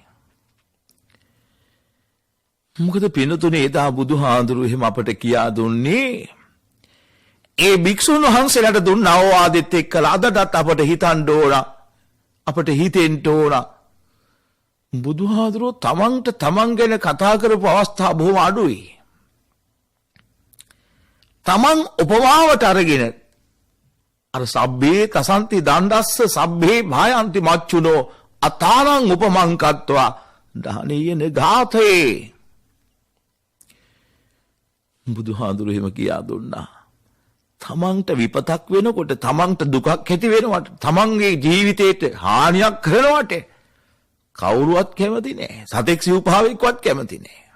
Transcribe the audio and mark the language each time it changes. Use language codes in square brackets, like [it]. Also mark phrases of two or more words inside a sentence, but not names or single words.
[si] මොකද පින්නතුනේ එදා බුදුහාඳුරෝ එහෙම අපට කියා දුන්නේ ඒ භික්ෂුන් වහන්සේලාට දුන්න අවවාදෙත් එක්කලා අදටත් අපට හිතන්න ඕන. අපට හිතෙන්න ඕන. බුදුහාඳුරෝ තමන්ට තමන් ගැන කතා කරපු අවස්ථා බොහොම අඩුයි. තමන් උපමාවට අරගෙන අර [pi] සබ්බේ තසන්ති දණ්ඩස්ස සබ්බේ භායන්ති මච්චුනෝ අතානං උපමං කତ୍වා [si] දානීයන ගාතේ. බුදුහාඳුරෝ එහෙම කියා දුන්නා. තමන්ට විපතක් වෙනකොට තමන්ට දුකක් ඇති වෙනවට තමන්ගේ ජීවිතේට හානියක් කරනවට කවුරුවත් කැමති නෑ. සතෙක් සිව්පාවෙක්වත් කැමති නෑ.